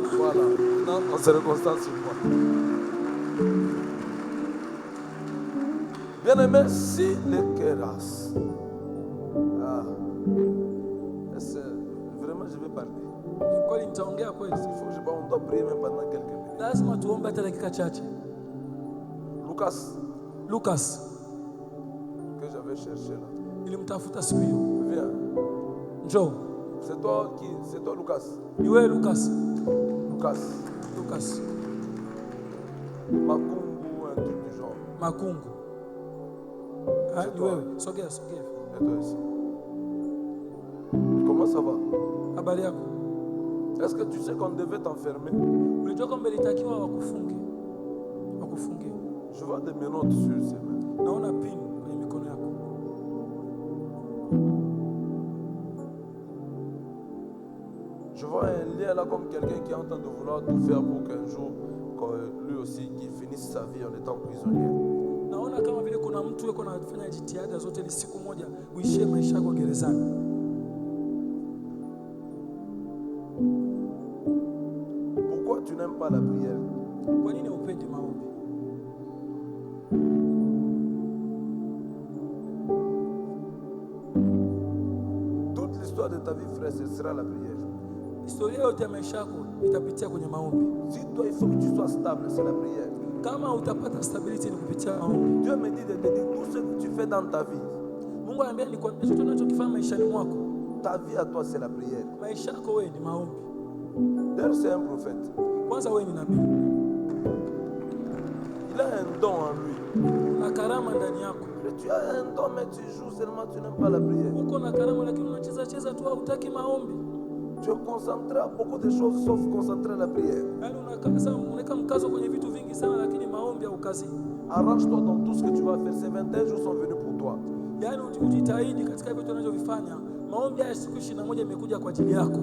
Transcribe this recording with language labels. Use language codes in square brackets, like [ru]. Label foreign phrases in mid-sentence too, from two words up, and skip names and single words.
[fr] Voilà. Non, on se reconcentre sur moi. Bien-aimé, si les Kéras. Vraiment, je vais parler. [sw] Kweli nitaongea kweli. [fr] On doit prier même pendant quelques minutes. [sw] Lazima tuombe hata dakika chache. [fr] Lucas que j'avais cherché là. [sw] Nilimtafuta siku hiyo. [fr] Viens. [sw] Njoo. [fr] C'est toi qui? C'est toi Lucas? [sw] Ni wewe Lucas? [fr] Lucas. Makungu, un truc du genre. [sw] Makungu. Ah, ni wewe. Sogea. [fr] Et toi ici. Comment ça va? [sw] Habari yako? [fr] Est-ce que tu sais qu'on devait t'enfermer? [sw] Ulijua kwamba ilitakiwa wakufunge. [fr] Je vois des menottes sur ses mains. [sw] Naona pin kwenye mikono yako. [fr] Je vois un lien là comme quelqu'un qui est en train de vouloir tout faire pour qu'un jour, lui aussi, qu'il finisse sa vie en étant prisonnier. [sw] Naona kama vile kuna mtu yuko anafanya jitihada zote ili siku moja uishie maisha yako gerezani. [fr] Pourquoi tu n'aimes pas la prière? [sw] Kwa nini upendi maombi? [fr] Toute l'histoire de ta vie, frère, ce sera la prière. [sw] Historia yote ya maisha yako itapitia kwenye maombi. [fr] Si toi, il faut que tu sois stable, c'est la prière. [sw] Kama utapata stability ni kupitia maombi. [fr] Dieu me dit de te dire tout ce que tu fais dans ta vie. [sw] Mungu anambia nikwambie chochote unachokifanya maishani mwako. [fr] Ta vie à toi, c'est la prière. [sw] Maisha yako wewe ni maombi. [fr] D'ailleurs, c'est un prophète. [sw] Kwanza wewe ni nabii. [fr] Il a un don en lui. [sw] Na karama ndani yako. [fr] Tu as un don, mais tu joues seulement, tu n'aimes pas la prière. [sw] Uko na karama lakini unacheza tu hutaki maombi. [fr] Tu es concentré à beaucoup de choses sauf concentré à la prière. [sw] Yaani unaweka mkazo kwenye vitu vingi sana lakini maombi haukazi. [fr] Arrange-toi dans tout ce que tu vas faire. Ces 21 jours sont venus pour toi. [sw] Yaani ujitahidi katika vitu unavyovifanya. Maombi haya siku 21 imekuja kwa ajili yako.